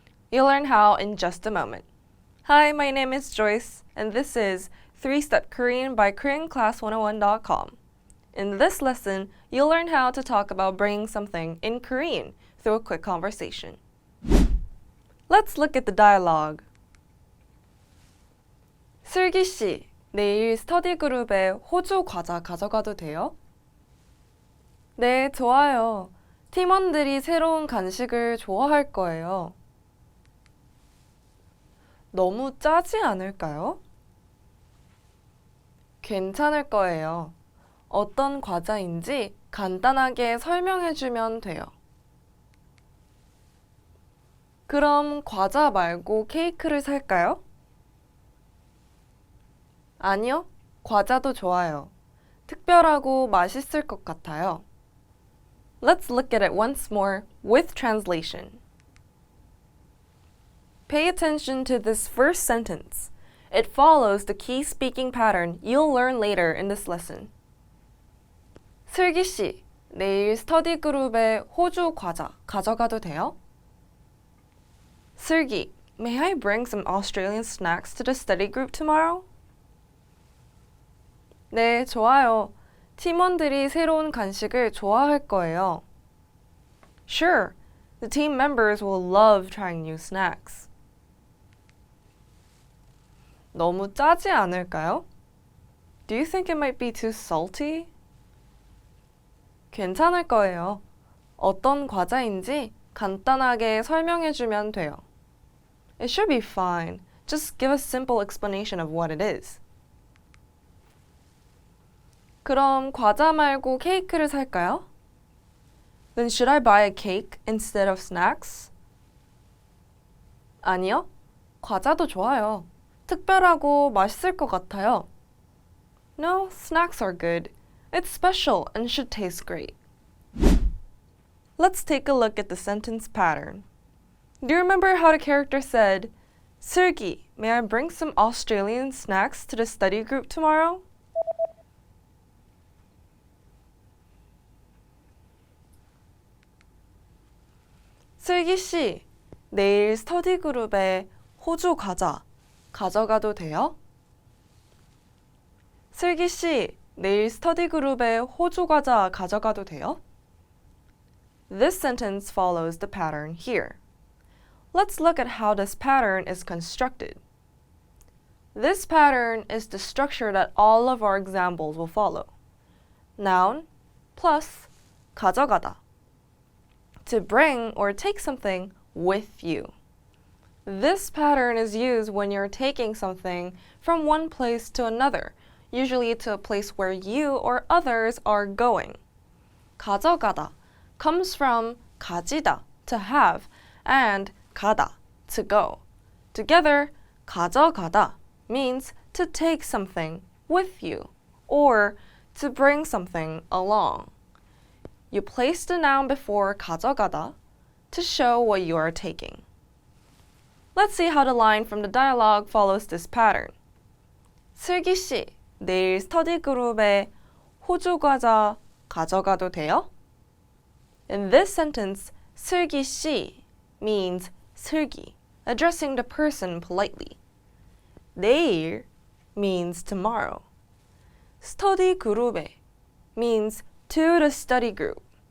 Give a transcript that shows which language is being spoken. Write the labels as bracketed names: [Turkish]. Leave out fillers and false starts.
[English] You'll learn how in just a moment. Hi, my name is Joyce, and this is 3-Step Korean by KoreanClass101.com. In this lesson, you'll learn how to talk about bringing something in Korean through a quick conversation. Let's look at the dialogue. [Korean] 슬기 씨, 내일 스터디 그룹에 호주 과자 가져가도 돼요? 네, 좋아요. 팀원들이 새로운 간식을 좋아할 거예요. 너무 짜지 않을까요? 괜찮을 거예요. 어떤 과자인지 간단하게 설명해 주면 돼요. 그럼 과자 말고 케이크를 살까요? 아니요, 과자도 좋아요. 특별하고 맛있을 것 같아요. [English] Let's look at it once more with translation. Pay attention to this first sentence. It follows the key speaking pattern you'll learn later in this lesson. [Korean] 슬기 씨, 내일 스터디 그룹에 호주 과자 가져가도 돼요? [English] 슬기, may I bring some Australian snacks to the study group tomorrow? [Korean] 네, 좋아요. 팀원들이 새로운 간식을 좋아할 거예요. [English] Sure, the team members will love trying new snacks. [Korean] 너무 짜지 않을까요? [English] Do you think it might be too salty? [Korean] 괜찮을 거예요. 어떤 과자인지 간단하게 설명해주면 돼요. [English] It should be fine. Just give a simple explanation of what it is. [Korean] 그럼 과자 말고 케이크를 살까요? [English] Then should I buy a cake instead of snacks? [Korean] 아니요. 과자도 좋아요. 특별하고 맛있을 것 같아요. [English] No, snacks are good. It's special and should taste great. Let's take a look at the sentence pattern. Do you remember how the character said, 슬기, may I bring some Australian snacks to the study group tomorrow? [Korean] 슬기 씨, 내일 스터디 그룹에 호주 과자 가져가도 돼요? 슬기 씨, 내일 스터디 그룹에 호주 과자 가져가도 돼요? [English] This sentence follows the pattern here. Let's look at how this pattern is constructed. This pattern is the structure that all of our examples will follow. Noun plus 가져가다. To bring or take something with you. This pattern is used when you're taking something from one place to another, usually to a place where you or others are going. 가져가다 comes from 가지다, to have, and 가다, to go. Together, 가져가다 means to take something with you, or to bring something along. You place the noun before 가져가다 to show what you are taking. Let's see how the line from the dialogue follows this pattern. [Korean] 슬기 씨, 내일 스터디 그룹에 호주 과자 가져가도 돼요? [English] In this sentence, 슬기 씨 means 슬기, addressing the person politely. 내일 means tomorrow. 스터디 그룹에 means to the study group.